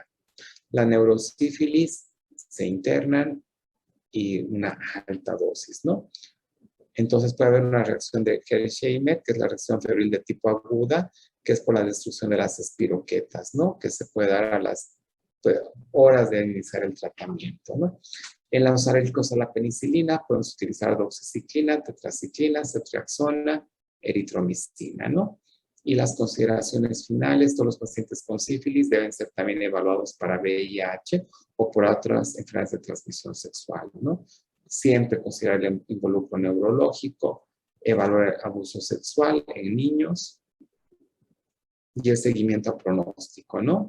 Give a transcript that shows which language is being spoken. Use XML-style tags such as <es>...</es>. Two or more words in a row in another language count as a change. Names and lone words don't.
<es>La neurosífilis se internan y una alta dosis, ¿no? Entonces puede haber una reacción de Hersheimer, que es la reacción febril de tipo aguda, que es por la destrucción de las espiroquetas, ¿no? Que se puede dar a las horas de iniciar el tratamiento, ¿no? En los alérgicos a la penicilina podemos utilizar doxiciclina, tetraciclina, ceftriaxona, eritromicina, ¿no? Y las consideraciones finales, todos los pacientes con sífilis deben ser también evaluados para VIH o por otras enfermedades de transmisión sexual, ¿no? Siempre considerar el involucro neurológico, evaluar abuso sexual en niños y el seguimiento a pronóstico, ¿no?</es>